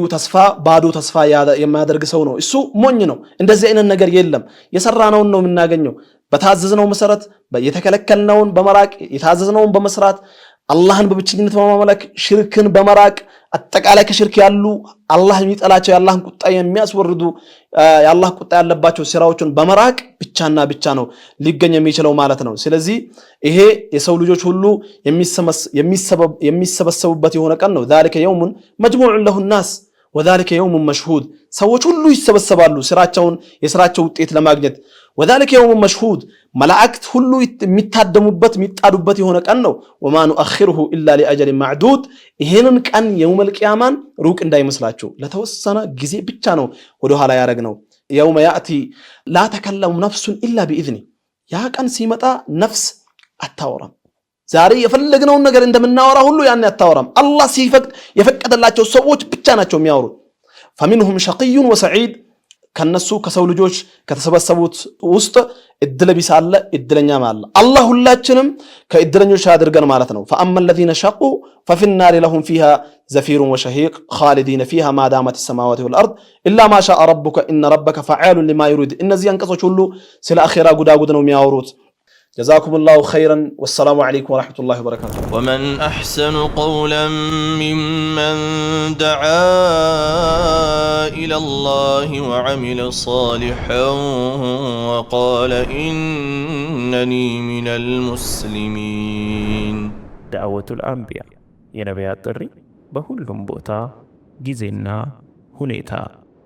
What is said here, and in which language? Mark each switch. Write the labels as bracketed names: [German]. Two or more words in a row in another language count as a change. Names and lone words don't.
[Amharic] ባዶ ተስፋ የሚያደርግ ሰው ነው። እሱ ሞኝ ነው። እንደዚህ አይነት ነገር የለም። የሰራነውን ነው የምናገኘው። በታዘዝነው መሰረት የተከለከልነውን በመራቅ የታዘዝነውን በመስራት አላህን በብቸኝነት በማምለክ ሽርክን በመራቅ አጠቃላይ ከሽርክ ያሉ አላህ የሚጠላቸው የአላህን ቁጣ የሚያስወርዱ የአላህ ቁጣ ያለባቸው ስራዎችን በመራቅ ብቻና ብቻ ነው ሊገኝ የሚችለው ማለት ነው። ስለዚህ ይሄ የሰው ልጆች ሁሉ የሚሰበሰቡበት የሆነ ቀን ነው። [Arabic] ذلك يوم مجموع له الناس وذلك يوم مشهود። [Amharic] ሰዎች ሁሉ ይሰበሰባሉ የስራቸው ውጤት ለማግኘት። [Arabic] وذلك يوم مشهود [Amharic] መላእክት ሁሉ የሚታደሙበት የሚጣዱበት የሆነ ቀን ነው። [Arabic] وما نؤخره الا لاجل معدود። [Amharic] ይሄንን ቀን የውመል ቂያማን ሩቅ እንዳይመስላችሁ ለተወሰነ ጊዜ ብቻ ነው ወደ ኋላ ያረግነው። [Arabic] يوم ياتي لا تكلم نفس الا باذنه። [Amharic] ያ ቀን ሲመጣ ነፍስ አታወራም። ዛሬ የፈለግነውን ነገር እንደምናወራ ሁሉ ያን አታወራም። አላህ ሲፈቅድ የፈቀደላቸው ሰዎች ብቻ ናቸው የሚያወሩት። [Arabic] فمنهم شقي وسعيد። [Amharic] ከነሱ ከሰው ልጆች ከተሰበሰቡት ውስጥ እድለ ቢስ አለ፣ እድለኛም አለ። አላህ ሁላችንም ከእድለኞች ያድርገን ማለት ነው። [Arabic] فأما الذين شقوا ففي النار لهم فيها زفير وشهيق خالدين فيها ما دامت السماوات والأرض إلا ما شاء ربك إن ربك فعال لما يريد። [Amharic] እነዚህ አንቀጾች ሁሉ ስለ አኺራ ጉዳጉድ ነው የሚያወሩት። [Arabic] جزاكم الله خيرا والسلام عليكم ورحمة الله وبركاته. ومن أحسن قولا ممن دعا إلى الله وعمل صالحا وقال إنني من المسلمين. دعوة الأنبياء [Amharic] የነቢያት ጥሪ በሁሉም ቦታ ጊዜና ሁኔታ